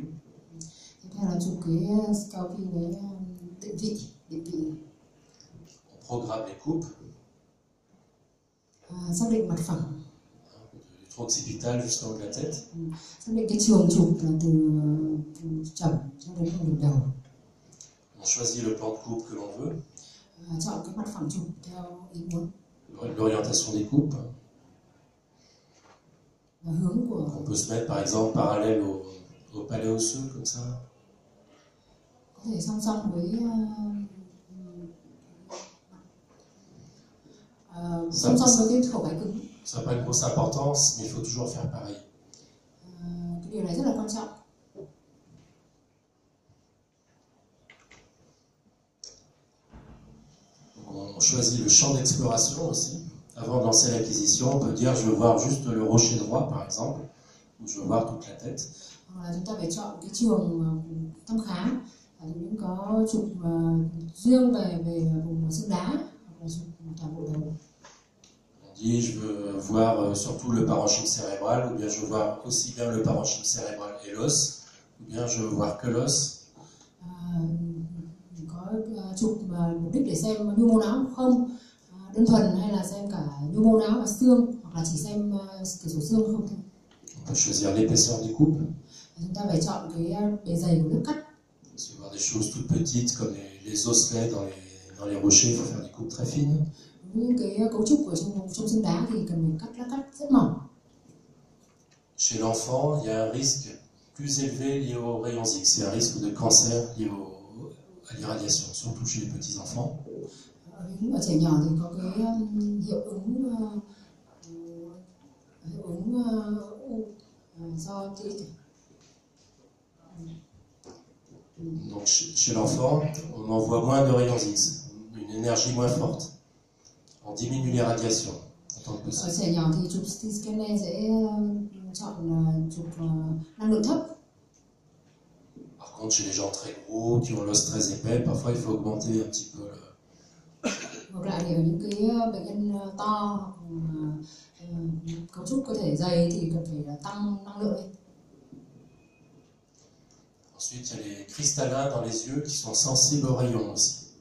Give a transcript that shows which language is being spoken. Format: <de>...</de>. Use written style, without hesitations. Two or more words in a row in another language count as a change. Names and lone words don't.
<vi>Tiếp theo là chụp cái scalpel với định vị.</vi> <fr>On programme les coupes.</fr> <vi>Xác định mặt phẳng.</vi> <fr>Du tronc occipital jusqu'en haut de la tête.</fr> <vi>Xác định cái trường chụp là từ chẩm cho đến đỉnh đầu.</vi> <fr>On choisit le plan de coupe que l'on veut.</fr> <vi>Chọn cái mặt phẳng chụp theo ý muốn.</vi> <fr>L'orientation des coupes.</fr> <vi>Và hướng của.</vi> <fr>On peut se mettre par exemple parallèle au palais osseux comme ça.</fr> <vi>Có thể song song với cái khẩu gáy cứng.</vi> <fr>Ça n'a pas une grosse importance, mais il faut toujours faire pareil.</fr> <vi>Cái điều này rất là quan trọng.</vi> <fr>On choisit le champ d'exploration aussi. Avant de lancer l'acquisition, on peut dire je veux voir juste le rocher droit par exemple, ou je veux voir toute la tête.</fr> <vi>Chúng ta phải chọn cái trường thăm khám. Chúng có chụp riêng về vùng xương đá hoặc là chụp toàn bộ đầu.</vi> <fr>On dit je veux voir surtout le parenchyme cérébral, ou bien je veux voir aussi bien le parenchyme cérébral et l'os, ou bien je veux voir que l'os.</fr> <vi>Có chụp mục đích để xem nhu mô não không, đơn thuần hay là xem cả nhu mô não và xương, hoặc là chỉ xem cửa sổ xương không thôi.</vi> <fr>On peut choisir l'épaisseur des coupes.</fr> <vi>Chúng ta phải chọn cái bề dày của lớp cắt.</vi> <fr>Si on veut voir des choses toutes petites comme les osselets dans les rochers, il faut faire des coupes très fines.</fr> <vi>Những cái cấu trúc của trong xương đá thì cần phải cắt rất mỏng.</vi> <fr>Chez l'enfant, il y a un risque plus élevé lié aux rayons X. C'est un risque de cancer lié à l'irradiation, surtout chez les petits enfants.</fr> <vi>Ở trẻ nhỏ thì có cái hiệu ứng do</vi> <fr>Donc chez l'enfant, on envoie moins de rayons X, une énergie moins forte. On diminue les radiations.</fr> <vi>Ở trẻ nhỏ thì chụp</vi> <en>CT scanner</en> <vi>sẽ chọn chụp năng lượng thấp.</vi> <fr>Par contre, chez les gens très gros, qui ont l'os très épais, parfois il faut augmenter un petit peu le...</fr> <vi>Ngược lại thì ở những cái bệnh nhân to, cấu trúc cơ thể dày thì cần phải tăng năng lượng lên.</vi> <fr>Ensuite, il y a les cristallins dans les yeux qui sont sensibles aux rayons aussi.</fr>